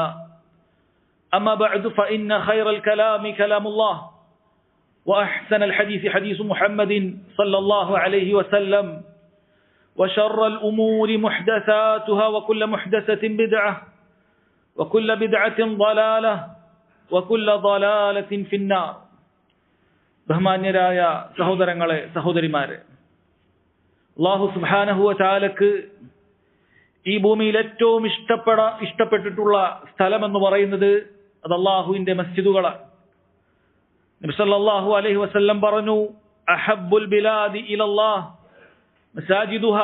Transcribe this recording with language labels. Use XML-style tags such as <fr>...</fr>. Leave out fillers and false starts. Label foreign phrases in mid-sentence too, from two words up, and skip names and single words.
<ar>أما بعد فإن خير الكلام كلام الله وأحسن الحديث حديث محمد صلى الله عليه وسلم وشر الأمور محدثاتها وكل محدثة بدعة وكل بدعة ضلالة وكل ضلالة في النار.</ar> <ml>ബഹുമാന്യരായ സഹോദരങ്ങളെ സഹോദരിമാരെ,</ml> <ar>الله سبحانه وتعالى</ar> <ml>ഈ ഭൂമിയിൽ ഏറ്റവും ഇഷ്ടപ്പെട്ടിട്ടുള്ള സ്ഥലം എന്ന് പറയുന്നത് അത് അല്ലാഹുവിന്റെ മസ്ജിദുകളാണ്.</ml> <ar>نبي صلى الله عليه وسلم പറഞ്ഞു, أحب البلاد إلى الله مساجدها.</ar>